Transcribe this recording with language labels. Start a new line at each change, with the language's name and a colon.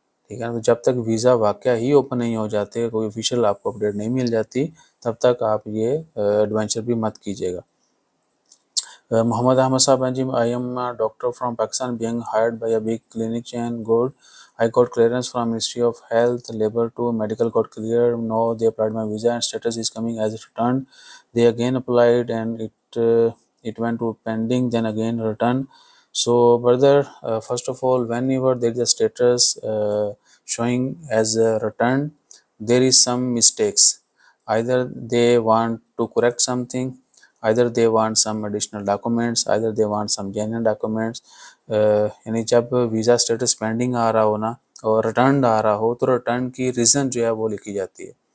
Urdu: ٹھیک ہے نا؟ تو جب تک ویزا واقعہ ہی اوپن نہیں ہو جاتے، کوئی آفیشیل آپ کو اپڈیٹ نہیں مل جاتی، تب تک آپ یہ ایڈونچر بھی مت کیجیے گا۔ محمد احمد صاحب ہیں جی،
English: I am doctor from Pakistan being hired by a big clinic chain,
Urdu: good,
English: I got clearance from Ministry of Health, Labor to medical got clear. Now they applied my visa and status is coming as returned. They again applied and it went to pending, then again returned. So brother, first of all, whenever there is a status showing as returned, there is some mistakes. Either they want to correct something, either they want some additional documents, either they want some genuine documents.
Urdu: یعنی جب visa status pending آ رہا ہو نا اور returned آ رہا ہو تو return کی reason جو ہے وہ لکھی جاتی ہے.